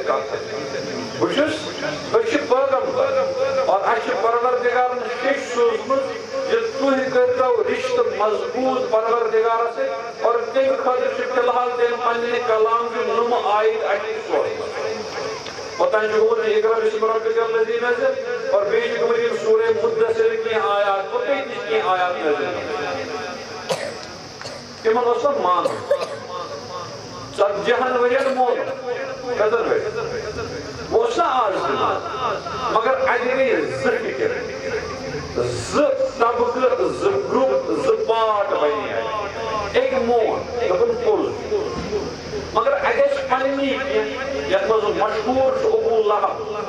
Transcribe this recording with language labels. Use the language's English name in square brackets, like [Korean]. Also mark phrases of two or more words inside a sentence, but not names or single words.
[Kashmiri] کتھ بہٕ چھُس أسۍ چھِ پیغمبر اور اَسہِ چھُ پروردگارن ہیٚچھ سوٗزمٕژ زِ تُہۍ کٔرۍتو رشتہٕ مضبوٗط پروردگارس سۭتۍ اور تَمہِ خٲطرٕ چھُ فی الحال تٔمۍ پننہِ کلامچہِ نُمہٕ آیت اَسہِ سوزمٕژ اوٚتانۍ چھُ گوٚمُت [Arabic] اقرا بسم ربک الذی نزل [Kashmiri] اور بیٚیہِ چھِ گٔمٕتۍ یِم سورہ مدثر کینٛہہ آیات اور بیٚیہِ تہِ کینٛہہ آیات نزل تِمن اوس نہٕ مانُن 40 ؤرین مون کٔژن ؤرین بہٕ اوس نہ آز تہِ مان مگر اَتہِ گٔے 2 فِکر 2 طبقہٕ 2 گروپ 2 پارٹ بنے اَتہِ أکۍ مون دوٚپُن پوٚز مگر اَتہِ ٲسۍ پننی کینٛہہ یتھ منٛز مشہوٗر چھُ ابو لہب